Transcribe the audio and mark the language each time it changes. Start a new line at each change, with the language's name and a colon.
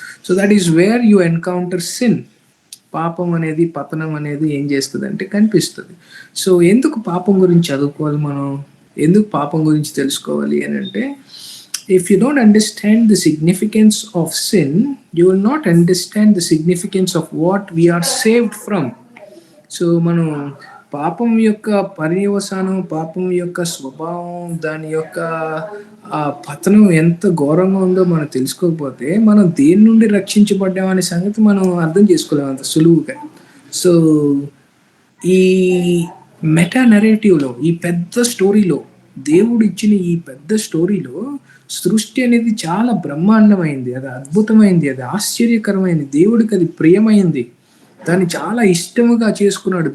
English: So that is where you encounter sin.
Telugu: పాపం అనేది, పతనం అనేది ఏం చేస్తుంది అంటే కనిపిస్తుంది. సో ఎందుకు పాపం గురించి చదువుకోవాలి మనం, ఎందుకు పాపం గురించి తెలుసుకోవాలి అని అంటే,
English: if you don't understand the significance of sin, you will not understand the significance of what we are saved from.
Telugu: So మనం పాపం యొక్క పర్యవసానం, పాపం యొక్క స్వభావం, దాని యొక్క పతనం ఎంత ఘోరంగా ఉందో మనం తెలుసుకోకపోతే మనం దేని నుండి రక్షించబడ్డామనే సంగతి మనం అర్థం చేసుకోలేము అంత సులువుగా. సో ఈ మెటా నెరేటివ్లో, ఈ పెద్ద స్టోరీలో, దేవుడు ఇచ్చిన ఈ పెద్ద స్టోరీలో సృష్టి అనేది చాలా బ్రహ్మాండమైంది, అది అద్భుతమైంది, అది ఆశ్చర్యకరమైంది, దేవుడికి అది ప్రియమైంది, దాన్ని చాలా ఇష్టముగా చేసుకున్నాడు.